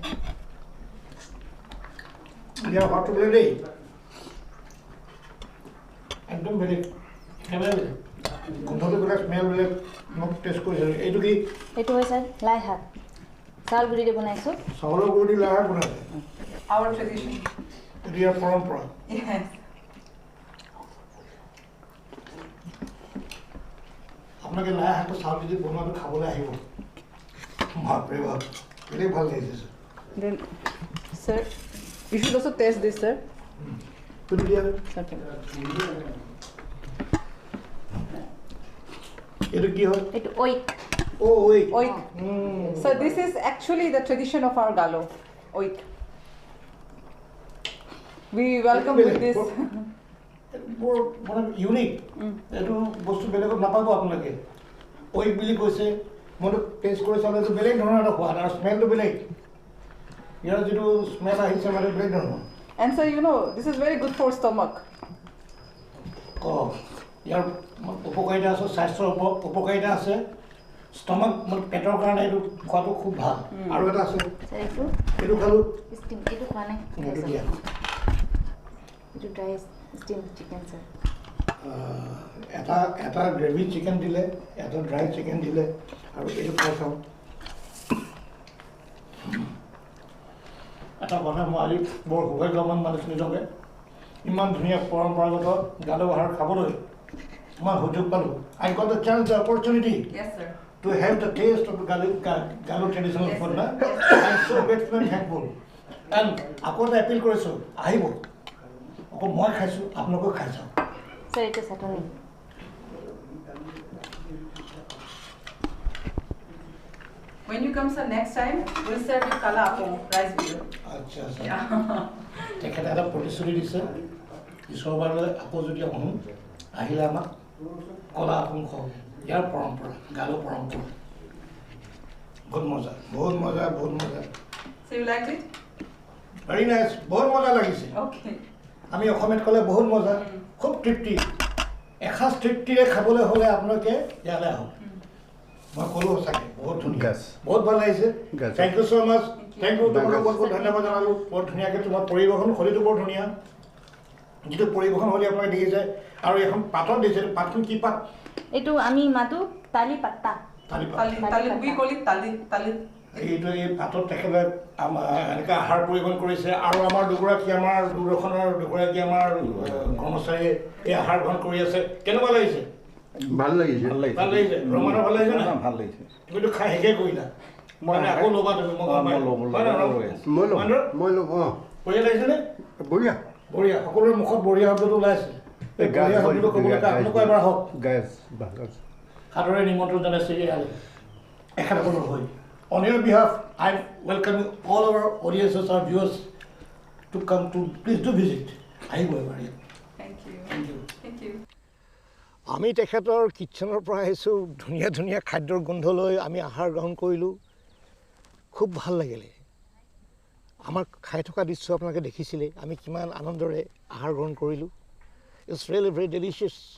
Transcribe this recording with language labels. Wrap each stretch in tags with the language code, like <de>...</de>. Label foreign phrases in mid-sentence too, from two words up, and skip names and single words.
<as>ইয়াৰ সোৱাদটো বেলেগ দেই, একদম বেলেগ, গোন্ধটো বেলেগ, স্মেল বেলেগ, মোক টেষ্ট কৰিছিলোঁ। এইটো কি? এইটো হয় ছাৰ লাই শাক, চাউল গুড়ি দি বনাইছোঁ। চাউলৰ গুড়ি দি লাই শাক বনাইছে?</as> <en>Our tradition.</en> <as>এইটো ইয়াৰ পৰম্পৰা।</as> <en>Yes.</en> <as>আপোনালোকে লাই শাকটো চাউল দি বনোৱাটো খাবলৈ আহিব, বাপৰে বাপ, বেলেগ ভাল লাগিছে।</as> <en>Then, sir, you should also taste this, sir.</en> <as>তুমি দিয়া।</as> <en>Okay.</en> <as>এইটো কি হয়? এইটো ঐক। ঐক।</as> <en>Oik. So this is actually the tradition of our Galo. Oik. We welcome with this.</en> <as>বৰ মানে ইউনিক এইটো বস্তু বেলেগত নাপাব আপোনালোকে ওয়েক বুলি কৈছে মইতো টেষ্ট কৰি চালে এইটো বেলেগ ধৰণৰ এটা সোৱাদ আৰু স্মেলটো বেলেগ ইয়াৰ যিটো স্মেল আহিছে মানে বেলেগ ধৰণৰ</as> <en>And sir, you know, this is very good for stomach.</en> <as>ইয়াৰ উপকাৰিতা আছে স্বাস্থ্যৰ উপকাৰিতা আছে ষ্টমাক মানে পেটৰ কাৰণে এইটো খোৱাটো খুব ভাল আৰু এটা আছে এইটো খালোঁ ষ্টিম এইটো খোৱা নাই এইটো দিয়া এইটো</as> <en>dry steam chicken sir</en> <as>এটা</as> <en>gravy chicken</en> <as>দিলে এটা</as> <en>dry chicken</en> <as>দিলে আৰু এইটো খাই চাওঁ এটা কথা মই আজি বৰ সৌভাগ্যৱান মানিছোঁ নিজকে ইমান ধুনীয়া পৰম্পৰাগত গালো আহাৰ খাবলৈ মই সুযোগ পালোঁ</as> <en>I got the chance the opportunity Yes, sir. to have the taste of the Galo traditional food. I am so grateful and thankful.</en> <as>And আকৌ এটা এপিল কৰিছোঁ আহিব আকৌ মই খাইছোঁ আপোনালোকেও খাই চাওঁ স্যার এইটো চাটনি</as> <en>When you come, sir, next time, we'll serve you kala apong rice video.</en> <as>আচ্ছা আচ্ছা তেখেতে এটা প্ৰতিশ্ৰুতি দিছে ঈশ্বৰবাৰলৈ আকৌ যদি আহোঁ আহিলে আমাক কলা আপোন খুৱাব ইয়াৰ পৰম্পৰা গালো পৰম্পৰা বহুত মজা বহুত মজা বহুত মজা</as> <en>So you liked it? very nice</en> <as>বহুত মজা লাগিছে</as> <en>Okay.</en> <as>আমি অসমীয়াত ক'লে বহুত মজা খুব তৃপ্তি এসাঁজ তৃপ্তিৰে খাবলৈ হ'লে আপোনালোকে ইয়ালৈ আহক মই ক'লোঁ সঁচাকৈ বহুত ধুনীয়া বহুত ভাল লাগিছে</as> <en>thank you so much thank you</en> <as>তোমাক বহুত বহুত ধন্যবাদ জনালোঁ বৰ ধুনীয়াকৈ তোমাৰ পৰিৱেশন শৈলীটো বৰ ধুনীয়া যিটো পৰিৱেশন শৈলী আপোনালোকে দেখিছে আৰু এখন পাতত দিছে পাতখন কি পাত এইটো আমি মাতো তালি পাত্তা তালি পাত</as> <en>We call it tali.</en> <as>এইটো এই পাতত তেখেতে এনেকৈ আহাৰ পৰিৱেশন কৰিছে আৰু আমাৰ দুগৰাকী আমাৰ কৰ্মচাৰীয়ে এই আহাৰ গ্ৰহণ কৰি আছে কেনেকুৱা লাগিছে ভাল লাগিছে ভাল লাগিছে ৰমানৰ ভাল লাগিছে না ভাল লাগিছে তুমিতো খাই শেষে কৰিলা মানে আকৌ ল'বা তুমি মই মই ল'ম বঢ়িয়া লাগিছেনে বঢ়িয়া বঢ়িয়া সকলোৰে মুখত বঢ়িয়া শব্দটো ওলাইছে এই বঢ়িয়া শব্দটো ক'বলৈ আপোনালোকৰ এবাৰ হওক সাদৰে নিমন্ত্ৰণ জনাইছে ইয়ালৈ এখেত হৈ</as> <en>On your behalf, I welcome all our audiences, our viewers to come to, please do visit.</en> <as>আহিব এবাৰ</as> <en>Thank you. Thank you. Thank you.</en> <as>আমি তেখেতৰ কিটচেনৰ পৰা আহিছোঁ ধুনীয়া ধুনীয়া খাদ্যৰ গোন্ধ লৈ আমি আহাৰ গ্ৰহণ কৰিলোঁ খুব ভাল লাগিলে আমাৰ খাই থকা দৃশ্য আপোনালোকে দেখিছিলে আমি কিমান আনন্দৰে আহাৰ গ্ৰহণ কৰিলোঁ</as> <en>it's really very delicious</en>